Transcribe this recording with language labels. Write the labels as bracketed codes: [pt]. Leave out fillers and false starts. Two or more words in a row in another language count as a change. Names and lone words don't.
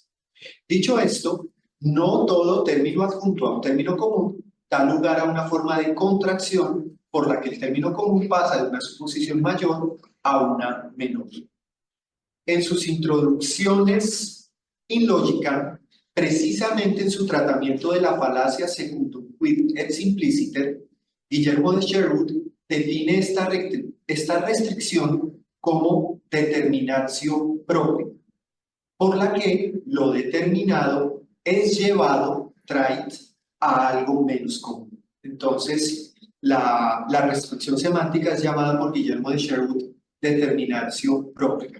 [es] Dicho esto, no todo término adjunto a un término común da lugar a una forma de contracción por la que el término común pasa de una suposición mayor a una menor. En sus introducciones in lógica, precisamente en su tratamiento de la falacia [la] secundum quid et simpliciter, [es] Guillermo de Sherwood define esta restricción como [la] determinatio propia, [es] por la que lo determinado es llevado, trait, a algo menos común. Entonces, la restricción semántica es llamada por Guillermo de Sherwood [la] determinatio propia.